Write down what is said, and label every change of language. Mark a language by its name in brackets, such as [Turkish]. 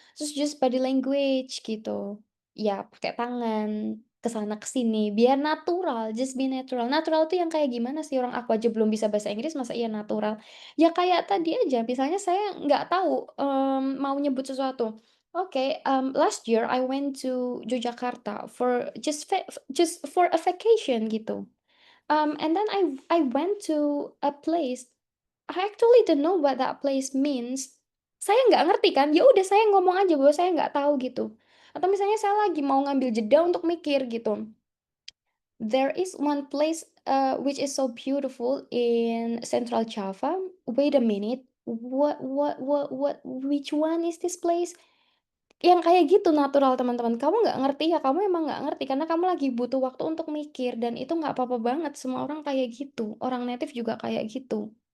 [Indonesian] Terus [English] just body language [Indonesian] gitu, ya pakai tangan, ke sana ke sini, biar natural, [English] just be natural. [Indonesian] Natural tuh yang kayak gimana sih, orang aku aja belum bisa bahasa Inggris masa iya natural? Ya kayak tadi aja, misalnya saya nggak tahu, mau nyebut sesuatu. [English] Okay, last year I went to Yogyakarta for just for a vacation gitu. And then I went to a place. I actually don't know what that place means. [Indonesian] Saya nggak ngerti kan, ya udah saya ngomong aja bahwa saya nggak tahu gitu. Atau misalnya saya lagi mau ngambil jeda untuk mikir gitu. [English] There is one place which is so beautiful in Central Java. Wait a minute, which one is this place? [Indonesian] Yang kayak gitu natural teman-teman, kamu nggak ngerti ya, kamu emang nggak ngerti karena kamu lagi butuh waktu untuk mikir dan itu nggak apa-apa banget, semua orang kayak gitu, orang native juga kayak gitu.